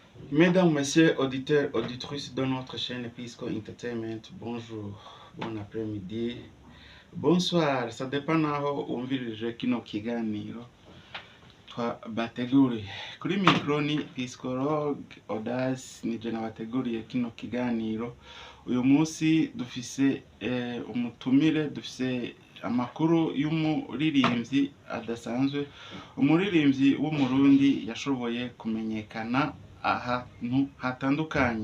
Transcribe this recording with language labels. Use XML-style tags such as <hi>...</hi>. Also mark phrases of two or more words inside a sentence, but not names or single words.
<fr>Mesdames, Messieurs, auditeurs, auditrices de notre chaîne Pisco Entertainment, bonjour, bon après-midi, bonsoir, ça dépend</fr> <rn>naho umvirije kino kiganiro twabateguriye. Kuri mikro ni Piscologue Audace nije nabateguriye kino kiganiro. Uyu munsi dufise umutumire, dufise amakuru y'umuririmbyi adasanzwe, umuririmbyi w'umurundi yashoboye kumenyekana ahantu hatandukanye.</rn>